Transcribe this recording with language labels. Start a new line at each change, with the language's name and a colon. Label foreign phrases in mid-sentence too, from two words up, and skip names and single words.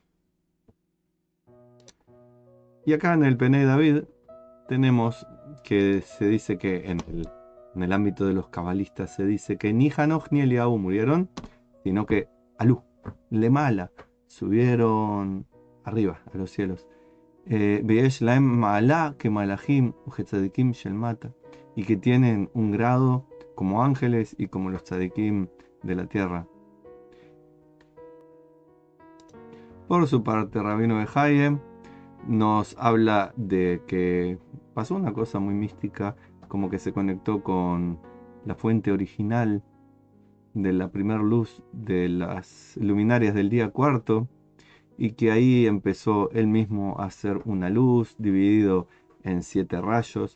Spanish: Y acá en el Penei David tenemos que se dice que en el ámbito de los cabalistas se dice que ni Hanoch ni Eliahu murieron, sino que
Hebrew: עלו למעלה,
Spanish: subieron arriba a los cielos.
Hebrew: ויש להם מעלה
Spanish: que
Hebrew: מלאכים וצדיקים של מטה,
Spanish: y que tienen un grado como ángeles y como los tzadikim de la tierra. Por su parte, Rabino Behaye nos habla de que pasó una cosa muy mística, como que se conectó con la fuente original de la primera luz de las luminarias del día cuarto, y que ahí empezó él mismo a hacer una luz dividido en 7 rayos.